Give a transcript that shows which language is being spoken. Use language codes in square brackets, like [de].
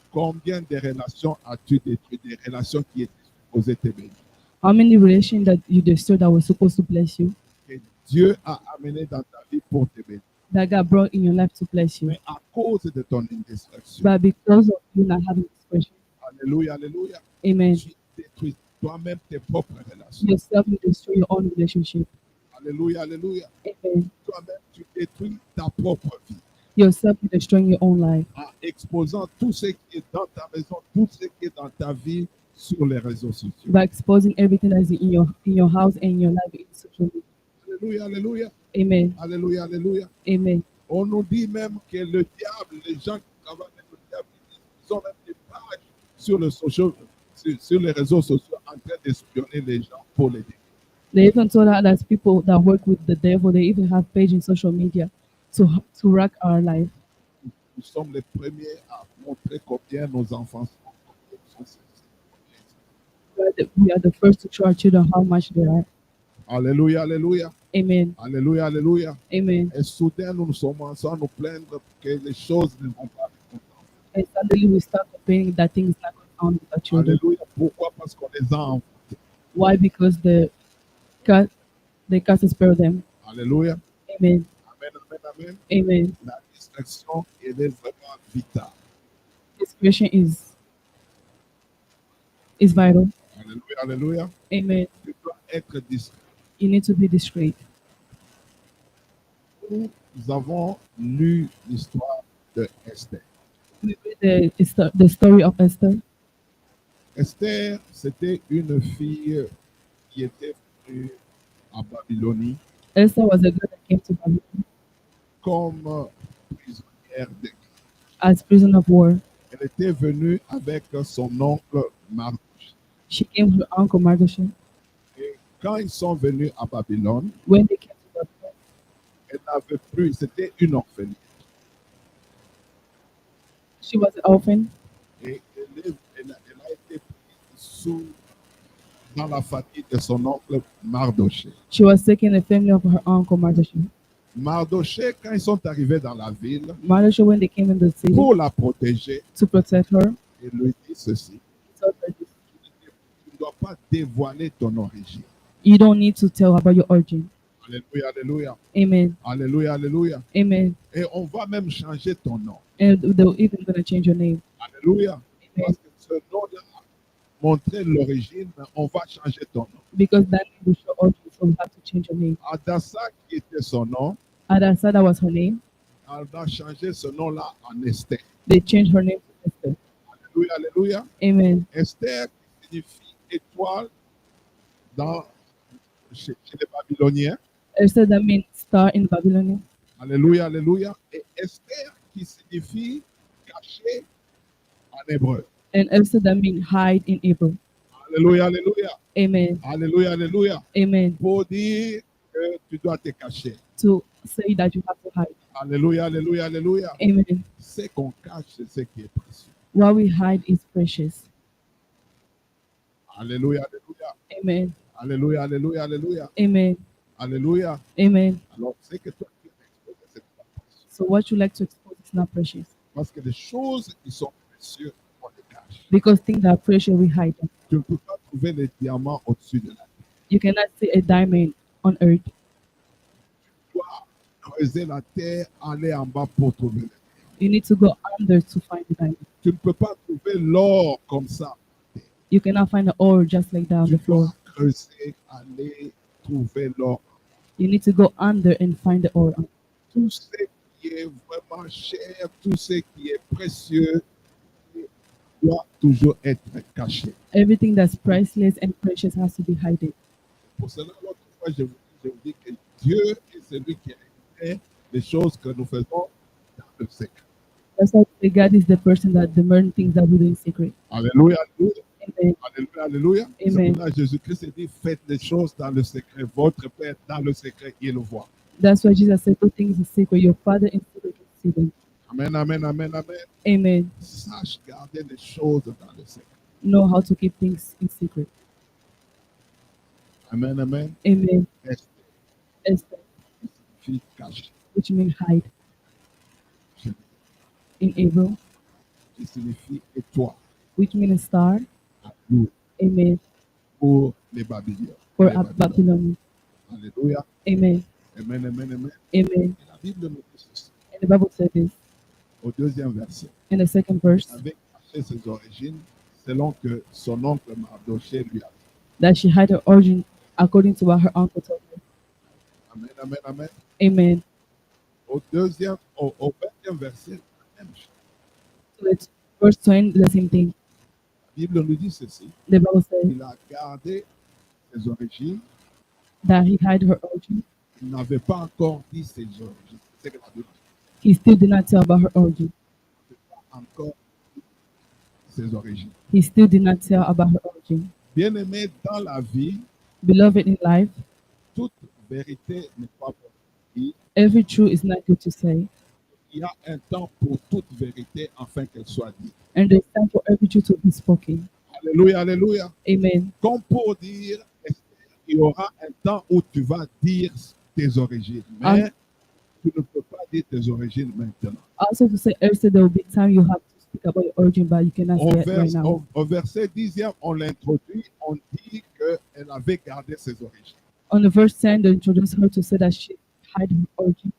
[fr] Combien de relations as-tu détruites, des relations qui étaient supposées te bénir, [en] How many relations that you destroyed that were supposed to bless you, [fr] que Dieu a amené dans ta vie pour te bénir, [en] that God brought in your life to bless you, [fr] mais à cause de ton indiscrétion? [en] but because of you not having discretion, [fr] Alléluia, alléluia. [en] amen, [fr] Tu détruis toi-même tes propres relations. [en] yourself you destroy your own relationship, [fr] Alléluia, alléluia. [en] amen, [fr] Toi-même, tu détruis ta propre vie [en] yourself you destroy your own life [fr] en exposant tout ce qui est dans ta maison, tout ce qui est dans ta vie sur les réseaux sociaux. [en] by exposing everything that is in your house and in your life in social media. [fr] Alléluia, alléluia. [en] Amen, [fr] Alléluia, alléluia. [en] amen. [fr] On nous dit même que le diable, les gens qui travaillent avec le diable, ils ont même des pages sur, sur les réseaux sociaux en train d'espionner les gens pour les détruire. [en] They even told us that people that work with the devil, they even have page in social media to wreck our life. [fr] Nous sommes les premiers à montrer combien nos enfants sont sensibles. [en] We are the first to show our children how much they are. [fr] Alléluia, alléluia. [en] Amen, [fr] Alléluia, alléluia. [en] amen. [fr] Et soudain, nous commençons à nous plaindre que les choses ne vont pas avec notre enfant. [en] And suddenly we start complaining that things not going on without children. [fr] Alléluia. Pourquoi? Parce qu'on les a envoyés. [en] Why? Because the cast spare them. [fr] Alléluia. [en] Amen. Amen, amen, amen. Amen. [fr] La discrétion, elle est vraiment vitale. [en] Discretion is vital. [fr] Alléluia, alléluia. [en] Amen. [fr] Tu dois être discret. [en] You need to be discreet. [fr] Nous avons lu l'histoire de Esther. [en] We read the story of Esther. [fr] Esther, c'était une fille qui était venue à Babylonie [en] Esther was a girl that came to Babylon [fr] comme prisonnière de guerre. [en] as prisoner of war. [fr] Elle était venue avec son oncle Mardochée. [en] She came with her uncle Mardochée. [fr] Et quand ils sont venus à Babylone, [en] When they came to Babylon, [fr] elle n'avait plus, c'était une orpheline. [en] she was an orphan. [fr] Et elle a été prise dans la famille de son oncle Mardochée. [en] She was taken in the family of her uncle Mardochée. [fr] Mardochée, quand ils sont arrivés dans la ville, [en] Mardochée, when they came in the city [fr] pour la protéger, [en] to protect her, [fr] il lui dit ceci: [en] he told her this, [fr] tu ne dois pas dévoiler ton origine. [en] you don't need to tell about your origin. [fr] Alléluia, alléluia, [en] Amen. [fr] alléluia, alléluia. [en] Amen. [fr] Et on va même changer ton nom. [en] And they're even going to change your name. [fr] Alléluia. [en] Amen. [fr] Parce que ce nom-là montrait l'origine, mais on va changer ton nom. [en] Because that name will show origin, so we have to change your name. [fr] Adassa, qui était son nom, [en] Adasa, that was her name. [fr] elle a changé ce nom-là en Esther. [en] They changed her name to Esther. [fr] Alléluia, alléluia. [en] Amen. [fr] Esther, qui signifie étoile chez les Babyloniens. [en] Esther, that means star in Babylonian. [fr] Alléluia, alléluia. Et Esther, qui signifie caché en hébreu. [en] And Esther, that means hide in Hebrew. [fr] Alléluia, alléluia. [en] Amen. [fr] Alléluia, alléluia. [en] Amen. [fr] Pour dire que tu dois te cacher. [en] To say that you have to hide. [fr] Alléluia, alléluia, alléluia. [en] Amen. [fr] Ce qu'on cache, c'est ce qui est précieux. [en] What we hide is precious. [fr] Alléluia, alléluia. [en] Amen. [fr] Alléluia, alléluia, alléluia. [en] Amen. [fr] Alléluia. [en] Amen. [fr] Alors, c'est que toi, tu es exposé, c'est pas précieux. [en] So what you like to expose is not precious. [fr] Parce que les choses qui sont précieuses, on les cache. [en] Because things that are precious, we hide them. [fr] Tu ne peux pas trouver les diamants au-dessus de la terre. [en] You cannot see a diamond on earth. [fr] Tu dois creuser la terre, aller en bas pour trouver les diamants. [en] You need to go under to find the diamond. [fr] Tu ne peux pas trouver l'or comme ça. [en] You cannot find the ore just like that on [fr] Tu [en] the floor. [fr] dois creuser, aller trouver l'or. [en] You need to go under and find the ore. [fr] Tout ce qui est vraiment cher, tout ce qui est précieux doit toujours être caché. [en] Everything that's priceless and precious has to be hidden. [fr] Pour cela, l'autre fois, je vous dis que Dieu est celui qui a fait les choses que nous faisons dans le secret. [en] That's why the God is the person that the learn things that we do in secret. [fr] Alléluia, alléluia, [en] Amen. [fr] alléluia, alléluia. C'est [en] Amen. [fr] pour ça que Jésus-Christ a dit, faites les choses dans le secret. Votre Père dans le secret, il le voit. [en] That's why Jesus said, do things in secret. Your Father in secret can see them. Amen, amen, amen, amen. Amen. Sache garder les choses dans le secret. Know how to keep things in secret. Amen, amen. Amen. [fr] Esther, [en] Esther, [fr] fille cachée, [en] which means hide in Hebrew, [fr] qui signifie étoile. [en] which means star. [fr] Alléluia. [en] Amen. [fr] Pour les Babyloniens. [en] For [fr] Les Babyloniens. [en] Babylon. [fr] Alléluia. [en] Amen. Amen, amen, amen. Amen. [fr] Et la Bible nous dit ceci, [en] And the Bible said this [fr] au deuxième verset. [en] in the second verse, [fr] Avait caché ses origines selon que son oncle Mardochée lui a dit. [en] that she hid her origin according to what her uncle told her. Amen, amen, amen. Amen. [fr] Au 20e verset, la même chose. [en] So it's verse 20, the same thing. [fr] La Bible nous dit ceci. [en] The Bible says [fr] Il a gardé ses origines. [en] that he hid her origin. [fr] Il n'avait pas encore dit ses origines. C'est que la Bible [en] He still did not tell about her origin. [fr] n'a pas encore dit ses origines. [en] He still did not tell about her origin. [fr] Bien aimé, dans la vie, [en] Beloved in life, [fr] toute vérité n'est pas pour dire. [en] every truth is not good to say, [fr] Il y a un temps pour toute vérité afin qu'elle soit dite. [en] and there's time for every truth to be spoken. [fr] Alléluia, alléluia. [en] Amen. [fr] Comme pour dire, Esther, il y aura un temps où tu vas dire tes origines. Mais tu ne peux pas dire tes origines maintenant. [en] Also to say, Esther, there will be time you have to speak about your origin, but you cannot say it right now. [fr] Au verset 10e, on l'introduit, on dit qu'elle avait gardé ses origines. [en] On the verse 10, they introduce her to say that she hid her origin.